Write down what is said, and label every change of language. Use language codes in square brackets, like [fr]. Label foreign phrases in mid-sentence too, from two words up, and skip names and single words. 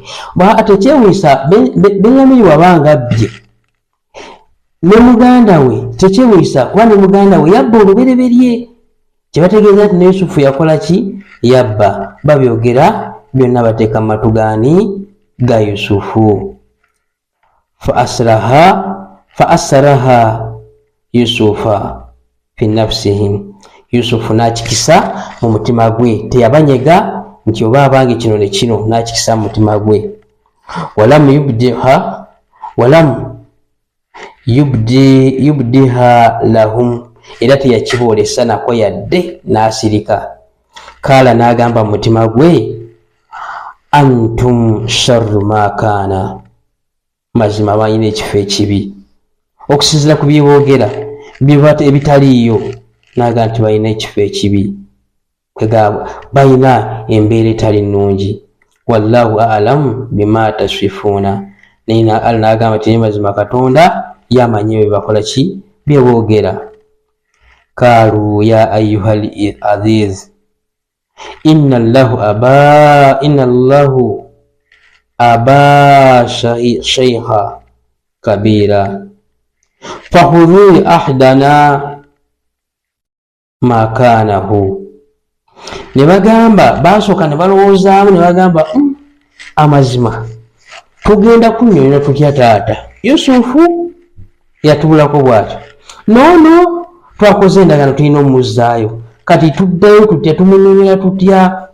[lg] Ate kyewuunyisa Benyamini wabanga abbye ne muganda we, tekyewuunyisa kuba ne muganda we yabba olubereberye. Kyebategeeza nti ne Yusufu yakola ki, yabba. Babyogera byonna bateeka mu matu gaani, ga Yusufu. [ar] فأسرها يوسف في نفسه, [lg] Yusufu n'akikisa mu mutima gwe, teyabanyega nti oba abange kino ne kino, n'akikisa mu mutima gwe. [ar] ولم يبدها لهم, [lg] era teyakiboolesa nako yadde n'asirika. Kaala n'agamba mu mutima gwe, [ar] أنتم شر ما كان, [lg] mazima balina ekifo ekibi. Okusinziira ku byeboogera ebitaliiyo, n'agamba nti balina ekifo ekibi, balina embeera etali nnungi. [ar] والله أعلم بما تصفون, [lg] naye n'agamba nti mazima Katonda yamanyi bye bakola ki, byeboogera. [ar] قالوا يا أيها العزيز إن الله أبا شيخا كبيرا فخذ أحدنا مكانه. [lg] Ne bagamba, basooka ne balowoozaamu ne bagamba, amazima tugenda kunnyonnyola tutya taata Yusufu yatubulako bw'atyo, noono twakoze endagaano tulina omumuzzaayo, kati tuddayo tutya, tumunnyonnyola tutya?